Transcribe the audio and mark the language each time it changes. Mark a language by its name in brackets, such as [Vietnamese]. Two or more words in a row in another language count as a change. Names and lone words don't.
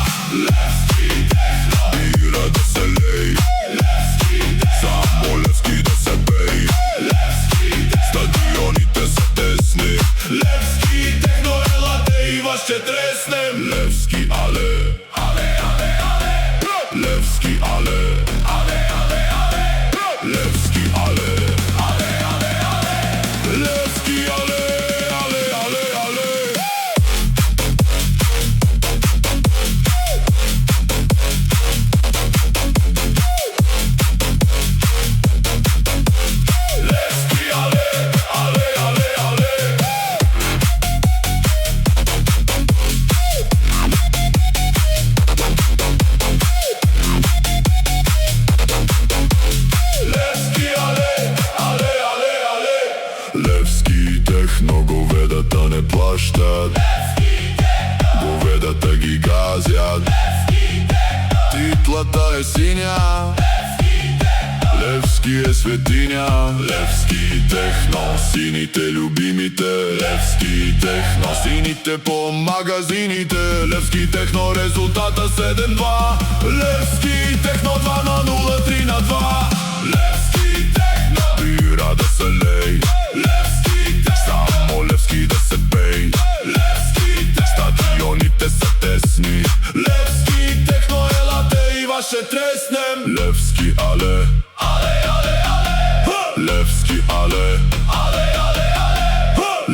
[Bulgarian] Левски техно, бира да се лей. Левски техно, само Левски да се пей. Левски техно, стадионите са тесни. Левски техно, елате и вас ще треснем. Левски але, але, але, але. Lewski ale, ale, ale, ale. Lewski ale, ale, ale, ale. Lewski ale, ale, ale, ale. Lewski ale, ale, ale, ale. Lewski техно, говедата не плащат. Говедата ги газят. Титлата е синя. Левски е светиня. Левски техно, сините любимите. Левски техно, сините по магазините. Левски техно, резултата 7-2. Левски техно 2 на 0, 3 на 2. Левски техно, бира да се лей. Левски техно, само Левски да се пей. Левски техно, стадионите са тесни. Левски техно, елате и вас ще треснем. Левски але, але, але, але. Левски але, але, але, але.